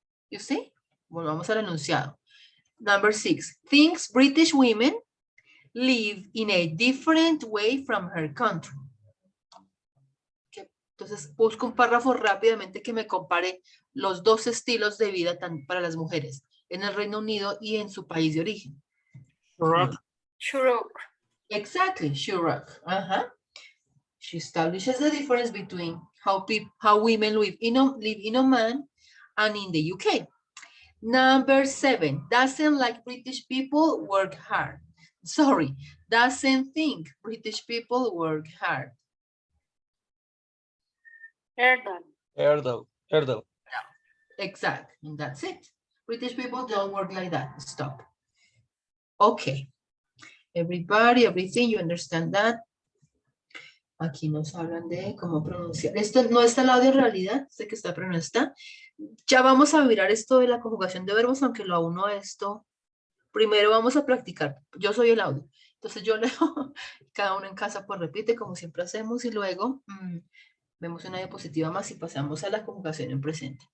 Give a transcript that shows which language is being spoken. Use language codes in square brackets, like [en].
[en] You see? [es] Volvamos al enunciado. [en] Number 6. Thinks British women live in a different way from her country. [es] Entonces, busco un párrafo rápidamente que me compare los dos estilos de vida para las mujeres en el Reino Unido y en su país de origen. Shurok. Shuruk. [en] Exactly, Shurok. She establishes the difference between how women live in Oman and in the UK. Number 7, doesn't like British people work hard. Sorry, doesn't think British people work hard. Erdal. Exactly, and that's it. British people don't work like that. Stop. Okay. Everybody, everything, you understand that? [es] Aquí nos hablan de cómo pronunciar. Esto no está al lado de realidad, sé que está, pero no está. Ya vamos a mirar esto de la conjugación de verbos, aunque lo uno esto. Primero vamos a practicar. Yo soy el audio. Entonces yo leo, cada uno en casa pues repite como siempre hacemos y luego vemos una diapositiva más y pasamos a la conjugación en presente.